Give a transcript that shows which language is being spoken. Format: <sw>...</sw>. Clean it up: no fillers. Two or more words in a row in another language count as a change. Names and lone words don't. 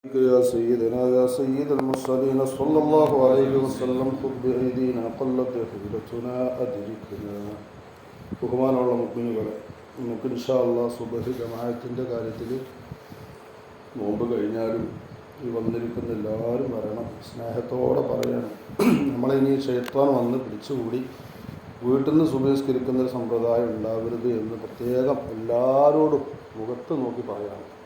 <ar>يا سيدنا يا سيد المرسلين صلى الله عليه وسلم خذ بأيدينا قلت حيلتنا أدركنا.</ar> <ml>ബഹുമാനമുള്ള മുഅ്മിനീങ്ങളെ, നമുക്ക്</ml> <ar>إن شاء الله</ar> <ml>സുബ്ഹി ജമാഅത്തിൻ്റെ കാര്യത്തിൽ നോമ്പ് കഴിഞ്ഞാലും ഈ വന്നിരിക്കുന്ന എല്ലാവരും വരണം. സ്നേഹത്തോടെ പറയണം, നമ്മളിനി ശൈത്താൻ വന്ന് പിടിച്ചുകൂടി വീട്ടിൽ നിന്ന് സുബഹിസ്കരിക്കുന്ന ഒരു സമ്പ്രദായം ഉണ്ടാവരുത് എന്ന് പ്രത്യേകം എല്ലാവരോടും മുഖത്ത് നോക്കി പറയണം.</ml>